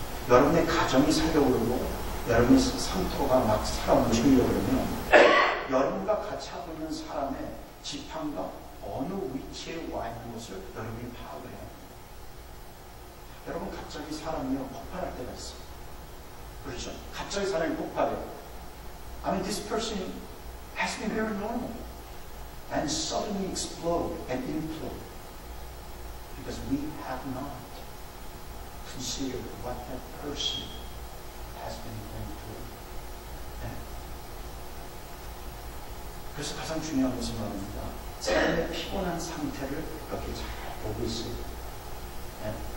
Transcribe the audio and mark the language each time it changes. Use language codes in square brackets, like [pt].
[ko] 여러분의 가정이 살려고 그러고 여러분의 상토가 막 살아 움직이려고 그러면 여러분과 같이 하고 있는 사람의 지팡과 어느 위치에 와 있는 것을 여러분이 파악을 해요. 여러분 갑자기 사람이 폭발할 때가 있어요. 그렇죠? 갑자기 사람이 폭발해요. [en] I mean, this person has been very normal and suddenly explode and implode because we have not considered what that person has been going through. [ko] 네. 그래서 가장 중요한 것은 말입니다. 사람의 피곤한 상태를 이렇게 잘 보고 있어요. 네.